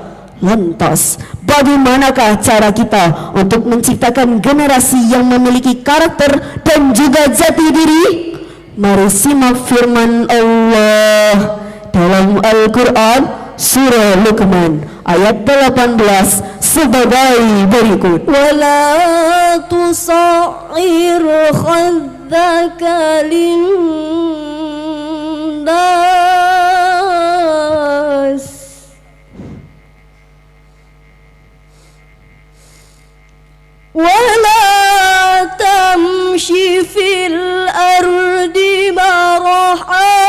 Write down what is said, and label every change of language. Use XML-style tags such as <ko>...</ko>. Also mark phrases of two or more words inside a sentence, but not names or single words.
<id>Lantas, bagaimanakah cara kita untuk menciptakan generasi yang memiliki karakter dan juga jati diri? Mari simak firman Allah dalam Al-Quran Surah Luqman ayat 18 sebagai berikut.</id> <ar>Wala tusa'ir khaddaka linnas wala tamshi fil ardi maraha</ar>